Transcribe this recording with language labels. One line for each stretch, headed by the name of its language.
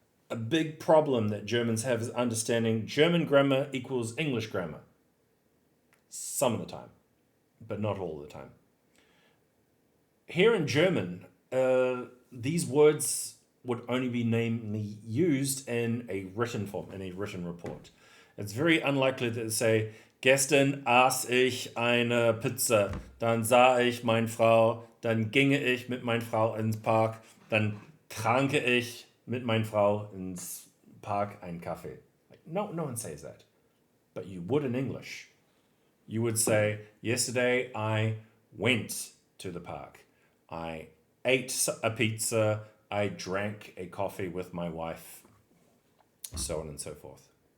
English: A big problem that Germans have is understanding German grammar equals English grammar. Some of the time, but not all the time. Here in German, these words would only be namely used in a written form, in a written report. It's very unlikely that they say,
German: gestern aß ich eine Pizza, dann sah ich meine Frau, dann ginge ich mit meiner Frau ins Park, dann tranke ich mit meiner Frau ins Park einen Kaffee.
English: Like, no one says that. But you would in English. You would say, yesterday I went to the park. I ate a pizza. I drank a coffee with my wife. So on and so forth.